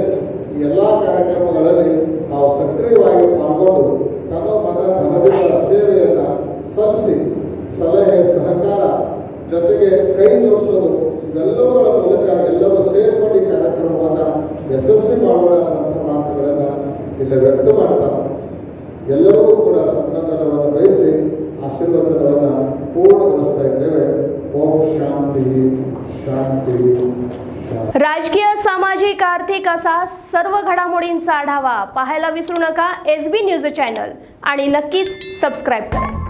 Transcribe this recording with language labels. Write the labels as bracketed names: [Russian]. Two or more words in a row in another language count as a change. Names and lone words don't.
[Kannada] ಈ ಎಲ್ಲ ಕಾರ್ಯಕ್ರಮಗಳಲ್ಲಿ ನಾವು ಸಕ್ರಿಯವಾಗಿ ಪಾಲ್ಗೊಂಡು ತನ್ನ ಮನ ಧನದಿಂದ ಸೇವೆಯನ್ನು ಸಲ್ಲಿಸಿ ಸಲಹೆ ಸಹಕಾರ ಜೊತೆಗೆ ಕೈ ಜೋಡಿಸೋದು ಇವೆಲ್ಲವುಗಳ ಮೂಲಕ ಎಲ್ಲರೂ ಸೇರ್ಕೊಂಡು ಈ ಕಾರ್ಯಕ್ರಮವನ್ನು ಯಶಸ್ವಿ ಮಾಡೋಣ ಅನ್ನುವಂಥ ಮಾತುಗಳನ್ನು ಇಲ್ಲಿ ವ್ಯಕ್ತ ಮಾಡ್ತಾ ಎಲ್ಲರಿಗೂ ಕೂಡ ಸನ್ಮಾನವನ್ನು ವಹಿಸಿ ಆಶೀರ್ವಚನವನ್ನು ಪೂರ್ಣಗೊಳಿಸ್ತಾ ಇದ್ದೇವೆ. ಓಂ ಶಾಂತಿ शांती. [Marathi] राजकीय, सामाजिक, आर्थिक असा सर्व घडामोडींचा आढावा पाहायला विसरू नका SB न्यूज चॅनल आणि नक्कीच सबस्क्राईब करा.